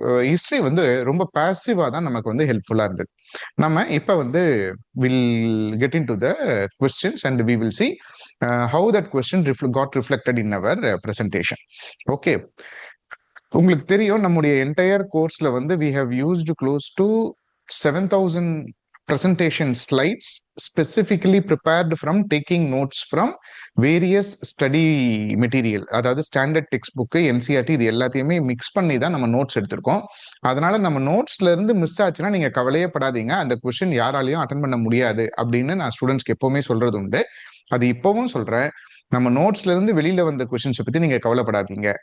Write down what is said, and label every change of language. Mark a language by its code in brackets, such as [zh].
[ta] History வந்து ரொம்ப பாசிவா தான் நமக்கு வந்து ஹெல்ப்ஃபுல்லா இருந்தது. நம்ம இப்ப வந்து [en] Will get into the questions and we will see how that question got reflected in our presentation. Okay, [ta] உங்களுக்கு தெரியும் நம்முடைய என்டையர் கோர்ஸ்ல வந்து [en] we have used close to 7,000 presentation slides specifically prepared from taking notes from various study material. [ta] அதாவது standard text book, NCERT, இது எல்லாத்தையுமே mix பண்ணி தான் நம்ம நோட்ஸ் எடுத்திருக்கோம். அதனால நம்ம நோட்ஸ்ல இருந்து மிஸ் ஆச்சுன்னா நீங்க கவலையே படாதீங்க, அந்த கொஸ்டின் யாராலையும் அட்டன் பண்ண முடியாது அப்படின்னு நான் ஸ்டூடெண்ட்ஸ்க்கு எப்பவுமே சொல்றது உண்டு. அது இப்பவும் சொல்றேன், நம்ம நோட்ஸ்ல இருந்து வெளியில வந்த கொஸ்டின்ஸை பத்தி நீங்க கவலைப்படாதீங்க.